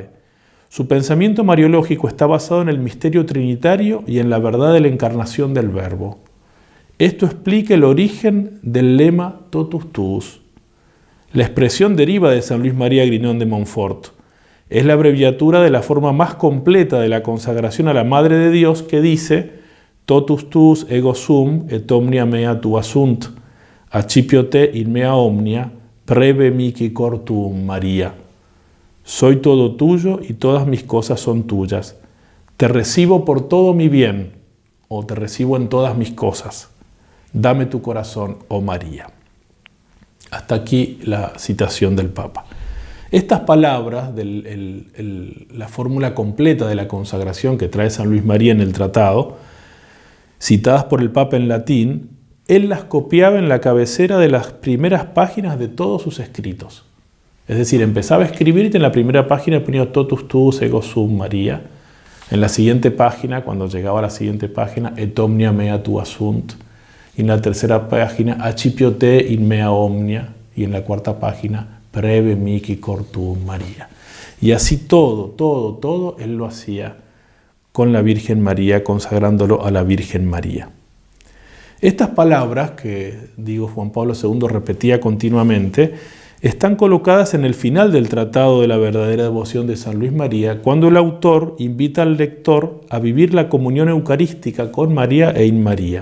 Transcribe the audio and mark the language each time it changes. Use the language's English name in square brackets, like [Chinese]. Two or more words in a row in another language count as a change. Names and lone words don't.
[Spanish] Su pensamiento mariológico está basado en el misterio trinitario y en la verdad de la encarnación del Verbo. Esto explica el origen del lema [Latin] Totus tuus. [Spanish] La expresión deriva de San Luis María Grignon de Montfort. Es la abreviatura de la forma más completa de la consagración a la Madre de Dios que dice [Latin] Totus tuus ego sum et omnia mea tua sunt, accipio te in mea omnia, preve mihi cor tuum María. [Spanish] Soy todo tuyo y todas mis cosas son tuyas. Te recibo por todo mi bien, o te recibo en todas mis cosas. Dame tu corazón, oh María. Hasta aquí la citación del Papa. Estas palabras, la fórmula completa de la consagración que trae San Luis María en el tratado, citadas por el Papa en latín, él las copiaba en la cabecera de las primeras páginas de todos sus escritos. Es decir, empezaba a escribir y en la primera página ponía [Latin] Totus tuus ego sum María. [Spanish] En la siguiente página, cuando llegaba a la siguiente página, [Latin] et omnia mea tua sunt. [Spanish] Y en la tercera página, [Latin] accipio te in mea omnia. [Spanish] Y en la cuarta página, [Latin] preve mihi cor tuum María. [Spanish] Y así todo, él lo hacía con la Virgen María, consagrándolo a la Virgen María. Estas palabras que, Juan Pablo II repetía continuamente, están colocadas en el final del Tratado de la verdadera devoción de San Luis María, cuando el autor invita al lector a vivir la comunión eucarística con María e in María.